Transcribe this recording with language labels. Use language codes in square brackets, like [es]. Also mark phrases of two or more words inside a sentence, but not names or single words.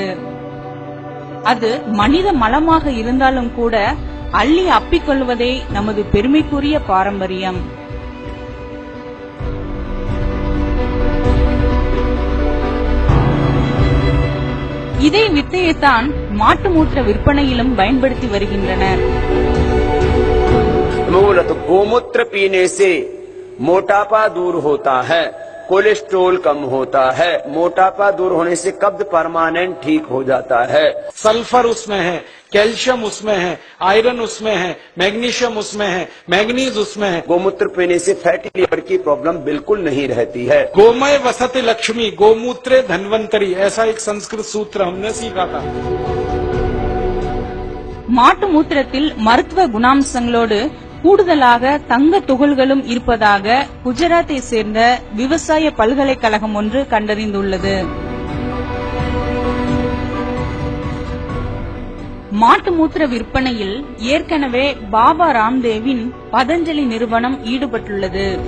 [ta] அது மனித மலமாக இருந்தாலும் கூட அள்ளி அப்பிக்கொள்வதே நமது பெருமைக்குரிய பாரம்பரியம். இதே வித்தையைத்தான் மாட்டு மூத்திர விற்பனையிலும் பயன்படுத்தி வருகின்றனர். [hi] मूलत गोमूत्र पीने से मोटापा दूर होता है, कोलेस्ट्रोल कम होता है, मोटापा दूर होने से कब्ज परमानेंट ठीक हो जाता है. सल्फर उसमें है, कैल्शियम उसमें है, आयरन उसमें है, मैग्नीशियम उसमें है, मैग्नीज उसमें है. गोमूत्र पीने से फैटी लीवर की प्रॉब्लम बिल्कुल नहीं रहती है. [sa] गोमय वसति लक्ष्मी, गोमूत्रे धन्वंतरी, [hi] ऐसा एक संस्कृत सूत्र हमने सीखा था. [ta] மாட்டு மூத்திரத்தில் மருத்துவ குணாம்சங்களோடு கூடுதலாக தங்க துகள்களும் இருப்பதாக குஜராத்தை சேர்ந்த விவசாய பல்கலைக்கழகம் ஒன்று கண்டறிந்துள்ளது. மாட்டு மூத்திர விற்பனையில் ஏற்கனவே பாபா ராம்தேவின் பதஞ்சலி நிறுவனம் ஈடுபட்டுள்ளது.